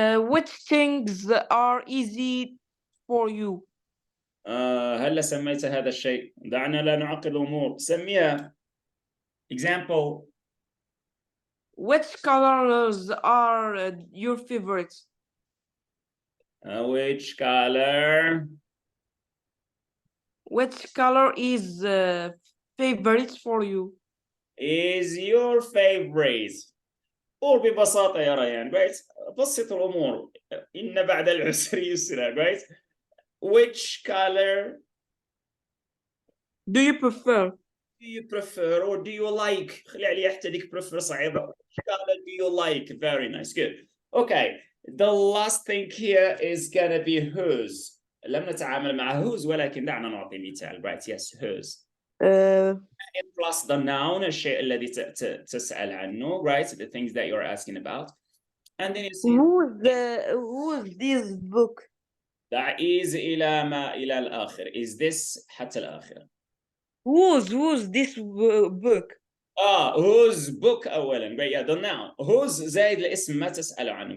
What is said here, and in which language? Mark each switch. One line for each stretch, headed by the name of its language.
English: Which things are easy for you?
Arabic: هلا سميت هذا الشيء؟ دعنا لا نعقد الأمور. سميها. Example.
English: Which colors are your favorites? Which color? Which color is favorite for you? Is your favorite.
Arabic: قول ببساطة يا ريان. Right? بسط الأمور. إن بعد العسر يسرا. Right?
English: Which color do you prefer? Do you prefer or do you like?
Arabic: خلي علي حتى ديك prefer صعيبة.
English: Which color do you like? Very nice. Good. Okay. The last thing here is gonna be whose.
Arabic: لم نتعامل مع whose ولكن دعنا نعطي مثال.
English: Right? Yes, whose. Plus the noun
Arabic: الشيء الذي تسأل عنه.
English: Right? The things that you're asking about. And then you see who's this book? That is
Arabic: إلى ما إلى الآخر.
English: Is this
Arabic: حتى الآخر.
English: Who's this book? whose book أولا. Right, yeah, the noun.
Arabic: Whose زائد الاسم ما تسأل عنه.